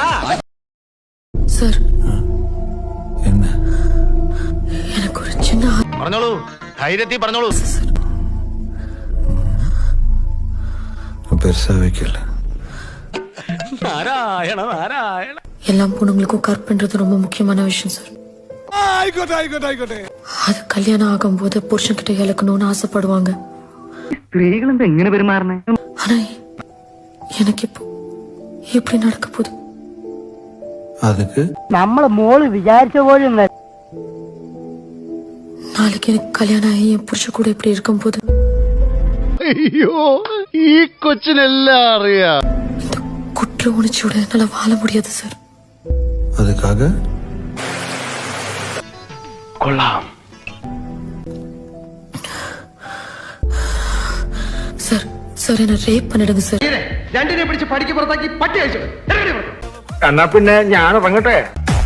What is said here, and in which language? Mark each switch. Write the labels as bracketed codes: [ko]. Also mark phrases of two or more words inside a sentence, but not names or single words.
[ml] സർ, എനിക്കൊരു ചിന്ന പറഞ്ഞോളൂ, ധൈര്യത്തിൽ പറഞ്ഞോളൂ. നാരായണ നാരായണ. [ta] எல்லா பொண்ணுங்களுக்கும் கற்பன்றது ரொம்ப முக்கியமான விஷயம் சார். அது கல்யாணம் ஆகும்போது புருஷன்கிட்ட இழக்கணும்னு ஆசைப்படுவாங்க. [ml] സ്ത്രീകൾ എന്താ എങ്ങനെ പെരുമാറണേ? [ta] ஆனா எனக்கு இப்போ எப்படி நடக்க போகுது? அதுக்கு [ml] നമ്മള് മോള് വിചാരിച്ച പോലെ [ta] நாளைக்கு எனக்கு கல்யாணம் ஆகி என் புருஷன் கூட இப்படி இருக்கும் போது [ml] അയ്യോ, ഈ കൊച്ചിനെല്ലാം അറിയാം. [ta] இந்த குற்ற உணர்ச்சியோட என்னால வாழ முடியாது சார். அதுக்காக [ml] കൊള്ളാം. [ta] சார் சார் என்ன ரேப் பண்ணிடுங்க சார். [ml] രണ്ടിനെ പിടിച്ച് പടിക്ക് പുറത്താക്കി പട്ടി അയച്ചു. എന്നാ പിന്നെ ഞാൻ ഇറങ്ങട്ടെ.